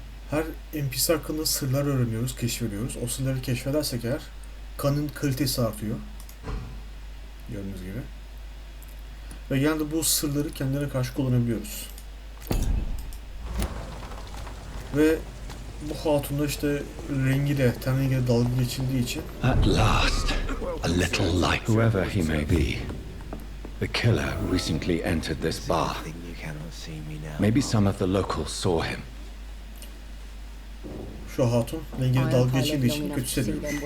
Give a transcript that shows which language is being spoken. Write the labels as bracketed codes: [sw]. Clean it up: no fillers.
[tr] Her NPC hakkında sırlar öğreniyoruz, keşfediyoruz. O sırları keşfedersek eğer kanın kalitesi artıyor. Gördüğünüz gibi. Ve genelde bu sırları kendine karşı kullanabiliyoruz. Ve bu hatunda işte rengiyle, ten rengiyle dalga geçildiği için. [en] At last, a little light. Whoever he may be, the killer recently entered this bar. Maybe some of the locals saw him. [tr] Şu hatun rengiyle dalga geçildiği için kötü hissediyor.